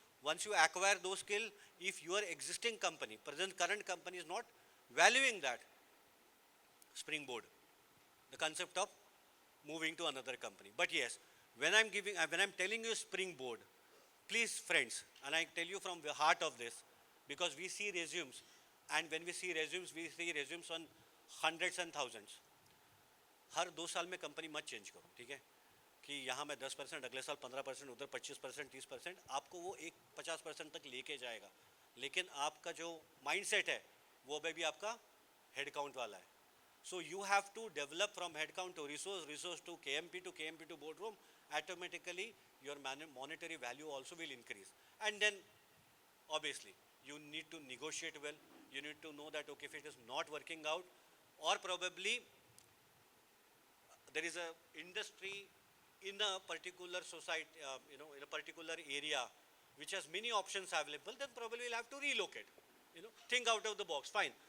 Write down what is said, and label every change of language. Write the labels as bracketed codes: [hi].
[en] Once you acquire those skill, if your existing company, current company is not valuing that, springboard, the concept of moving to another company. But yes, when I'm telling you springboard, please friends, and I tell you from the heart of this, because we see resumes, and when we see resumes on hundreds and thousands. [hi] हर 2 साल में company मत change करो, ठीक है, कि यहाँ मैं 10%, अगले साल 15%, उधर 25%, 30%, आपको वो 50% तक लेके जाएगा, लेकिन आपका जो माइंडसेट है वो अभी भी आपका हेड काउंट वाला है. [en] So you have to develop from headcount to resource to KMP to boardroom. Automatically, your monetary value also will increase. And then, obviously, you need to negotiate well. You need to know that, okay, if it is not working out, or probably there is a industry in a particular society, in a particular area, which has many options available, then probably you'll have to relocate. Think out of the box. Fine.